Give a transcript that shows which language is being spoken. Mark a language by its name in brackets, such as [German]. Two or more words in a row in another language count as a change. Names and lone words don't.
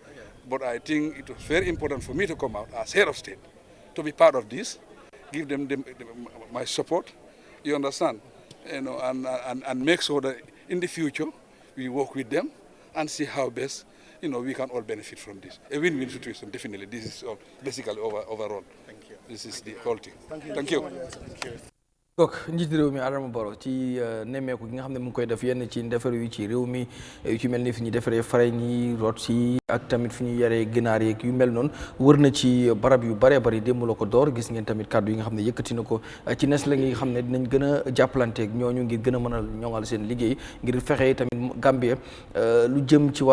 [English] But I think it was very important for me to come out as head of state, to be part of this, give them my support, you understand, and make sure that in the future we work with them and see how best, we can all benefit from this. A win-win situation, definitely. This is basically overall. Thank you. This is the whole thing. Thank you. [Wolof] donc njiit réew mi Adama Barrow ci nemmeeku gi nga xam ne mu ngi koy def yenn ci ndefar yu ci réew mi yu ci mel ni fi ñu defaree farine yi root si ak tamit fi ñu yaree ginaar yeeg yu mel noonu wër na ci barab yu bëree bëri démb la ko door gis ngeen tamit kàddu yi nga xam ne yëkkati na ko ci nes la nga xam ne dinañ gën a jàppalanteeg ñooñu ngir gën a mën a ñoŋal seen liggéey ngir fexe tamit Gambie lu jëm ci